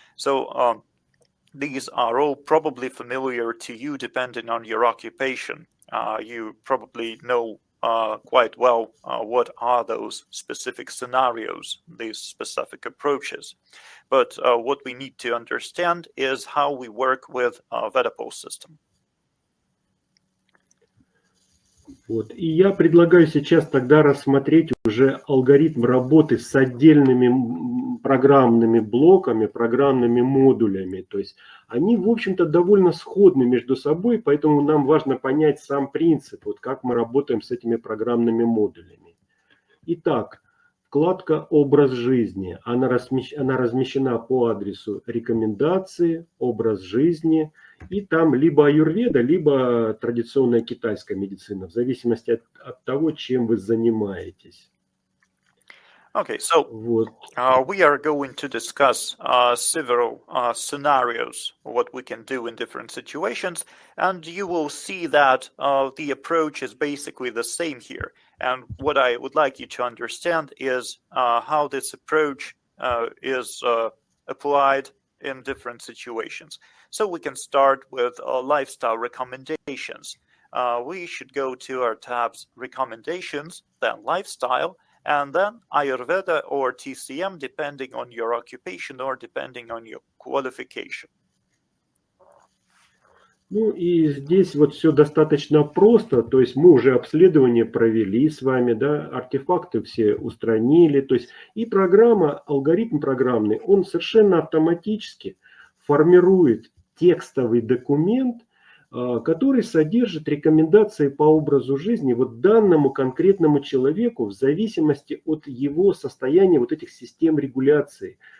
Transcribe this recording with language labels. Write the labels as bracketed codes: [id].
[en] So these are all probably familiar to you depending on your occupation. You probably know quite well what are those specific scenarios, these specific approaches. But what we need to understand is how we work with VedaPulse system. [ru] Вот. И я предлагаю сейчас тогда рассмотреть уже алгоритм работы с отдельными программными блоками, программными модулями. То есть они, в общем-то, довольно сходны между собой, поэтому нам важно понять сам принцип, вот как мы работаем с этими программными модулями. Итак, вкладка «Образ жизни». Она размещена по адресу «Рекомендации», «Образ жизни». И там либо аюрведа, либо традиционная китайская медицина, в зависимости от того, чем вы занимаетесь. [en] Okay, so we are going to discuss several scenarios, what we can do in different situations, and you will see that the approach is basically the same here. And what I would like you to understand is how this approach is applied in different situations. So we can start with lifestyle recommendations. we should go to our tabs Recommendations, then Lifestyle, and then Ayurveda or TCM, depending on your occupation or depending on your qualification. [ru] Ну и здесь вот все достаточно просто, то есть мы уже обследование провели с вами, да, артефакты все устранили, то есть и программа, алгоритм программный, он совершенно автоматически формирует текстовый документ, который содержит рекомендации по образу жизни вот данному конкретному человеку в зависимости от его состояния вот этих систем регуляции.